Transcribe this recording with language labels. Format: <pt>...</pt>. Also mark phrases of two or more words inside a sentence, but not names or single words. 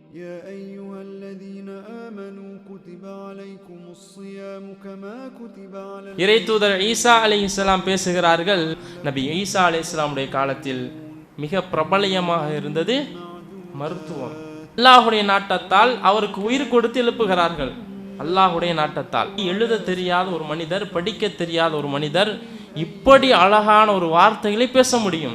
<ar>يا أيها الذين آمنوا كتب عليكم الصيام كما كتب على</ar> <ta>இறை தூதர் ஈசா அலைஹிஸ்ஸலாம் பேசுகிறார்கள். நபி ஈசா அலைஹிஸ்ஸலாமுடைய காலத்தில் மிக பிரபலயமாக இருந்தது மருத்துவம். அல்லாஹுடைய நாட்டத்தால் அவருக்கு உயிர் கொடுத்து எழுப்புகிறார்கள். அல்லாஹுடைய நாட்டத்தால் எழுத தெரியாத ஒரு மனிதர், படிக்க தெரியாத ஒரு மனிதர் இப்படி அழகான ஒரு வார்த்தைகளை பேச முடியும்.</ta>